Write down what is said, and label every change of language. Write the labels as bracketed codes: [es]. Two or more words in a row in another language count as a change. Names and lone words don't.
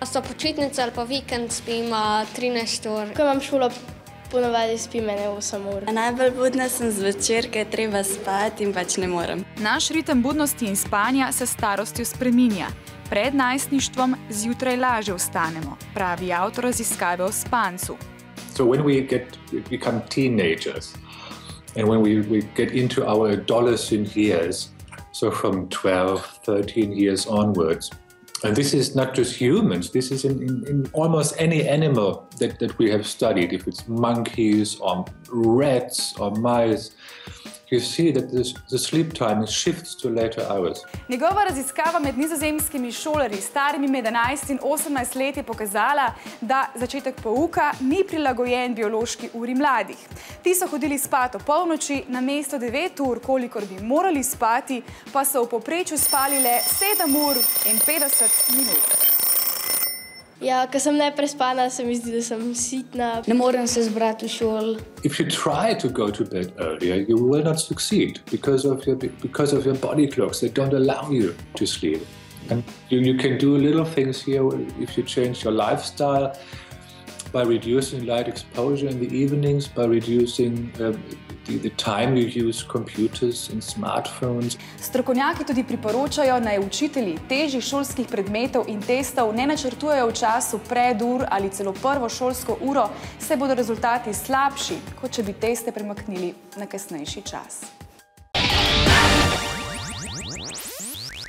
[sl] So počitnice ali pa vikend spim 13 ur. Ko imam šolo, ponovadi spim 8 ur. Najbolj budna sem zvečer, ker je treba spati in pač ne morem. Naš ritem budnosti in spanja se s starostjo spreminja. Pred najstništvom zjutraj lažje vstanemo, pravi avtor raziskave o spancu. [en] So when we become teenagers and when we get into our adolescent years, so from 12, 13 years onwards, and this is not just humans, this is in almost any animal that we have studied, if it's monkeys or rats or mice, you see that the sleep time shifts to later hours. [sl] Njegova raziskava med nizozemskimi šolarji starimi med 11 in 18 let je pokazala, da začetek pouka ni prilagojen biološki uri mladih. Ti so hodili spat o polnoči, namesto 9 ur, kolikor bi morali spati, pa so v povprečju spali le 7 ur in 50 minut. Ja, ko sem neprespana, se mi zdi, da sem sitna. Ne morem se zbrati v šoli. [en] If you try to go to bed earlier, you will not succeed because of your body clocks. They don't allow you to sleep. And you can do little things here if you change your lifestyle by reducing light exposure in the evenings, by reducing the time you use computers and smartphones. [sl] Strokovnjaki tudi priporočajo, naj učitelji težjih šolskih predmetov in testov ne načrtujejo v času predur ali celo prvo šolsko uro, saj bodo rezultati slabši, kot če bi teste premaknili na kasnejši čas.